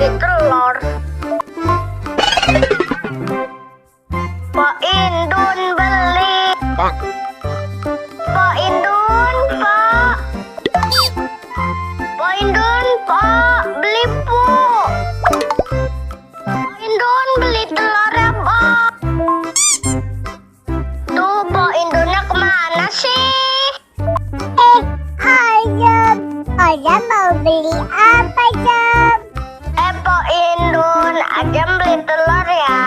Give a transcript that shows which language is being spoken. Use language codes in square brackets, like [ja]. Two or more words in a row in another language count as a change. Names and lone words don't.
[id] telur. Pak Indun beli. Pak Indun, Pak. Pak Indun, Pak, beli Bu. Pak Indun beli telur ya, Pak. Tuh, Pak Indunnya kemana sih? Ayam mau beli apa, Jam? Pak Indun, Ajam beli telur ya.